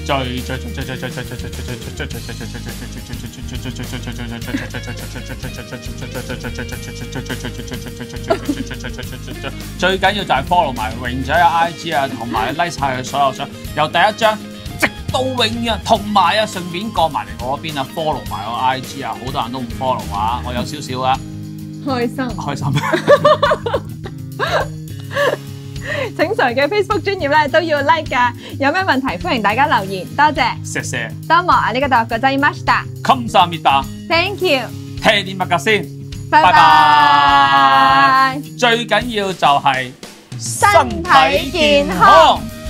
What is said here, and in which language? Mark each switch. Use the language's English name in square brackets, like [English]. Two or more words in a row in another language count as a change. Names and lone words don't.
[Cantonese] 最緊要就係 follow 埋榮仔嘅 IG 啊，同埋 like 晒佢所有相，由第一張直到永遠，同埋啊順便過埋嚟我嗰邊啊 follow 埋我 IG 啊，好多人都唔 follow 啊，我有少少啊， 開心。請 Sir 嘅 Facebook 專頁咧都要 like 噶，有咩問題歡迎大家留言，多謝。謝謝。 [Japanese] どうもありがとうございました。 [Korean] 감사합니다。 [English] Thank you。 [Cantonese] 聽啲乜㗎先？拜拜。最緊要就係身體健康。